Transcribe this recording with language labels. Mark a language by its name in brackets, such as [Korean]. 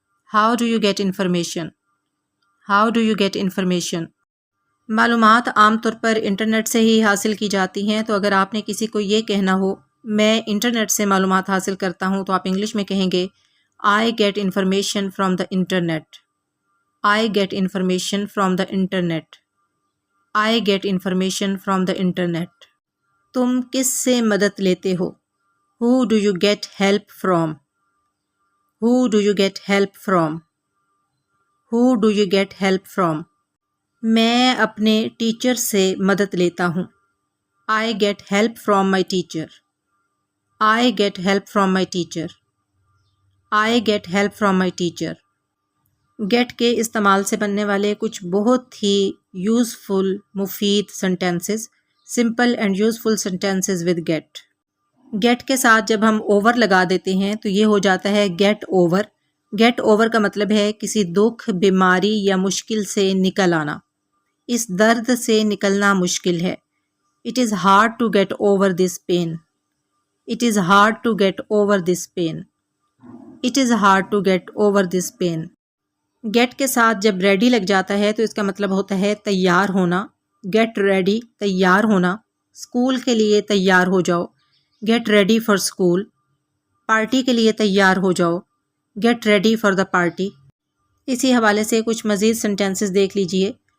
[English] How do you get information. How do you get information. [Urdu] معلومات عام طور پر internet سے ہی حاصل کی جاتی ہیں تو اگر آپ نے کسی کو یہ کہنا ہو میں انٹرنیٹ سے معلومات حاصل کرتا ہوں تو آپ انگلش میں کہیں گے [English] I get information from the internet. I get information from the internet. I get information from the internet. [Urdu] تم کس سے مدد لیتے ہو. [English] Who do you get help from. Who do you get help from. Who do you get help from. [Urdu] میں اپنے teacher سے مدد لیتا ہوں. [English] I get help from my teacher. I get help from my teacher. I get help from my teacher. [Urdu] Get کے استعمال سے بننے والے کچھ بہت ہی یوزفل مفید سنٹینسز. [English] Simple and useful sentences with get. [Urdu] Get کے ساتھ جب ہم اوور لگا دیتے ہیں تو یہ ہو جاتا ہے گیٹ اوور. گیٹ اوور کا مطلب ہے کسی دکھ بیماری یا مشکل سے نکل آنا. اس درد سے نکلنا مشکل ہے. [English] It is hard to get over this pain. It is hard to get over this pain. It is hard to get over this pain. [Urdu] Get کے ساتھ جب ریڈی لگ جاتا ہے تو اس کا مطلب ہوتا ہے تیار ہونا. گیٹ ریڈی تیار ہونا. اسکول کے لیے تیار ہو جاؤ. [English] Get ready for school. [Urdu] Party کے لیے تیار ہو جاؤ. [English] Get ready for the party. [Urdu] اسی حوالے سے کچھ مزید سنٹینسز دیکھ لیجئے.